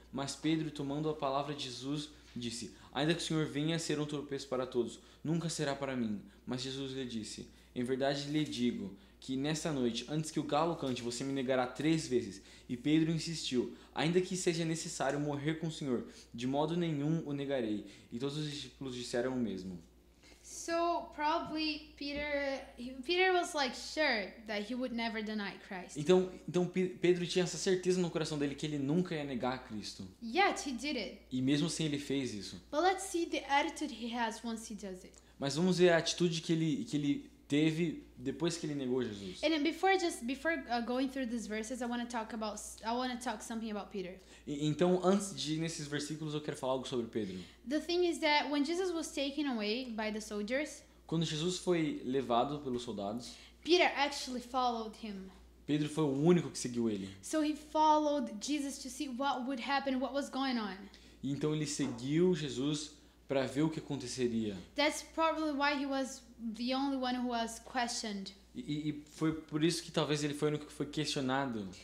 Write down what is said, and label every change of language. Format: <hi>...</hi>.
<pt>Mas Pedro, tomando a palavra de Jesus, disse: Ainda que o Senhor venha a ser um tropeço para todos, nunca será para mim. Mas Jesus lhe disse: Em verdade lhe digo que nesta noite, antes que o galo cante, você me negará 3 vezes. E Pedro insistiu: Ainda que seja necessário morrer com o Senhor, de modo nenhum o negarei. E todos os discípulos disseram o mesmo.</pt> <en>So probably Peter was like sure that he would never deny Christ.</en> <pt>Então Pedro tinha essa certeza no coração dele que ele nunca ia negar a Cristo.</pt> <en>Yet he did it.</en> <pt>E mesmo assim ele fez isso.</pt> <en>But let's see the attitude he has once he does it.</en> <pt>Mas vamos ver a atitude que ele teve depois que ele negou Jesus.</pt> <en>And then before going through these verses, I want to talk something about Peter.</en> <pt>Então, antes de ir nesses versículos, eu quero falar algo sobre Pedro.</pt> <en>The thing is that when Jesus was taken away by the soldiers,</en> <pt>quando Jesus foi levado pelos soldados,</pt> <en>Peter actually followed him.</en> <pt>Pedro foi o único que seguiu ele.</pt> <en>So he followed Jesus to see what would happen, what was going on.</en> <pt>E então ele seguiu Jesus para ver o que aconteceria.</pt> <en>That's probably why he was the only one who was questioned.</en> <pt>E foi por isso que talvez ele foi o único que foi questionado.</pt>